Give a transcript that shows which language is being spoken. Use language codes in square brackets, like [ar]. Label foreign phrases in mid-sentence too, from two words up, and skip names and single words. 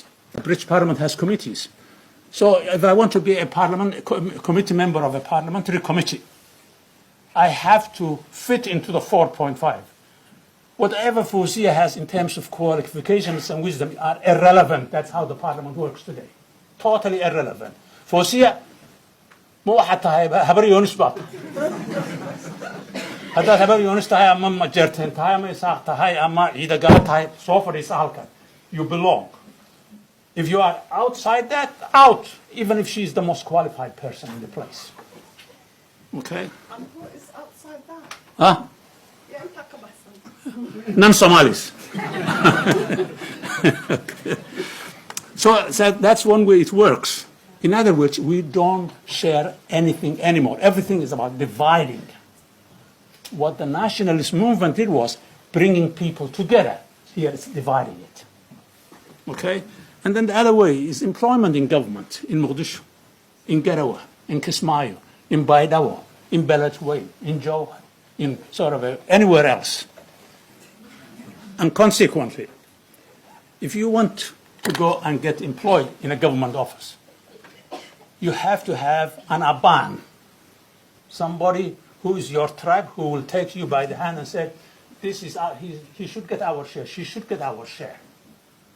[en] The British parliament has committees. So if I want to be a committee member of a parliamentary committee, I have to fit into the 4.5. Whatever Fawzia has in terms of qualifications and wisdom are irrelevant. That's how the parliament works today. Totally irrelevant. [so] Fawzia, mo waxaad tahay habar yoonis baad. Haddaad habar yoonis tahay ama Majerten tahay ama Isaaq tahay ama ciidagala tahay, soo fadhiisa halkan. [en] You belong. If you are outside that, out, even if she is the most qualified person in the place. Okay? And what is outside that? Huh? Yeah, Non-Somalis. Okay. So that's one way it works. In other words, we don't share anything anymore. Everything is about dividing. What the nationalist movement did was bringing people together. Here it's dividing it. Okay? And then the other way is employment in government, in Mogadishu, in Garawa, in Kismayo, in Baidawa, in Beledweyne, in Jowhar, in sort of anywhere else. And consequently, if you want to go and get employed in a government office, you have to have an aban, somebody who is your tribe, who will take you by the hand and say, "This is he should get our share, she should get our share."